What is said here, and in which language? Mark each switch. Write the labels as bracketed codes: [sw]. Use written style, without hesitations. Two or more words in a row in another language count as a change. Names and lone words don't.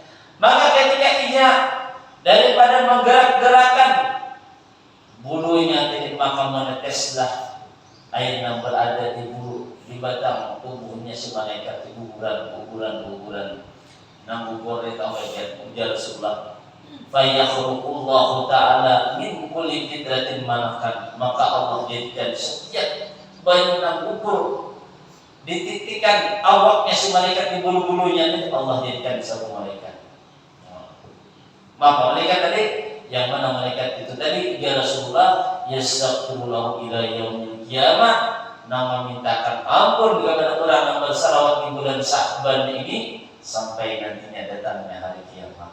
[bjn] Maka ketika ia daripada menggerak-gerakan bulunya tadi maka meneteslah air yang berada di bulu di batang tubuhnya si malaikat di kuburan nang kubur itu ujar Rasulullah [ar] fa yakhruqullahu ta'ala min kulli fitratin [bjn] manakan maka Allah jadikan setiap banyu nang kubur dititikan awaknya si malaikat di bulu-bulunya Allah jadikan satu malaikat. Maka malaikat tadi yang mana malaikat itu tadi ya Rasulullah [ar] yastaghfirullahu ila yaumil qiyamah [bjn] nama mintakan ampun kepada orang yang bersalawat di bulan Sya'ban ini sampai nantinya datangnya hari kiamat.